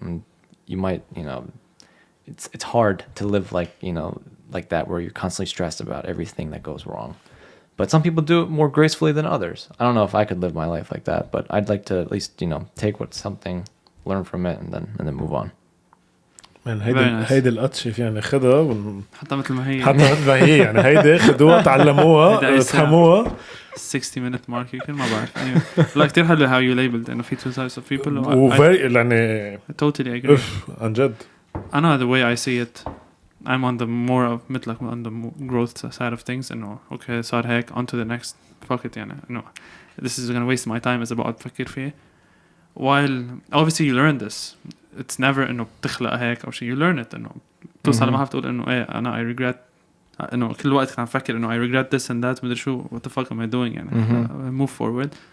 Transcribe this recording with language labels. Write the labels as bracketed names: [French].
[English] And you might, it's hard to live like that, where you're constantly stressed about everything that goes wrong. But some people do it more gracefully than others. I don't know if I could live my life like that, but I'd like to at least, take something, learn from it, and then move on. [Arabic] من هيدي القطشة يعني خدها حتى مثل ما هي يعني هيدي خدوها تعلموها فهموها [English] 60-minute mark [Arabic] يمكن ما بعرف لا كتير حلو [English] how you labeled إنه في two types of people [Arabic] وفيري يعني [English] totally agree [Arabic] عن جد [English] أنا the way I see it I'm on the more of مثلك on the growth side of things إنه okay [Arabic] صار هيك [English] on to the next fuck it يعني إنه this is gonna waste my time [Arabic] إذا بقعد بفكر فيه [English] while obviously you learn this it's never إنه بتخلق هيك أو شيء you learn it إنه توصل لمرحلة تقول إنه إيه أنا I regret إنه [Arabic] كل وقت كان أفكر إنه [English] I regret this and that مدري شو what the fuck am I doing يعني move forward